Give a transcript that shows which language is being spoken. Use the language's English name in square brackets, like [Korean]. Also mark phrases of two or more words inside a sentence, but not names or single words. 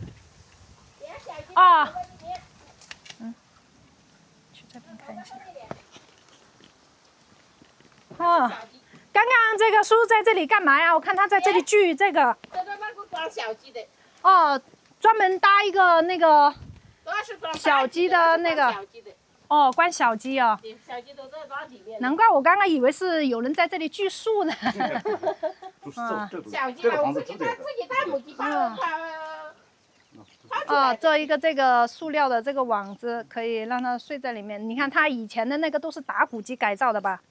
[Chinese] 啊，去這邊看一下。哦，剛剛這個叔叔在這裡幹嘛呀？我看他在這裡鋸這個。裝小雞的。哦，專門搭一個那個。小雞的那個， 哦，关小鸡哦。小鸡都在那里面。难怪我刚刚以为是有人在这里锯树呢。小鸡啊，我自己带母鸡它。哦，做一个这个塑料的这个网子，可以让它睡在里面。你看它以前的那个都是打谷机改造的吧？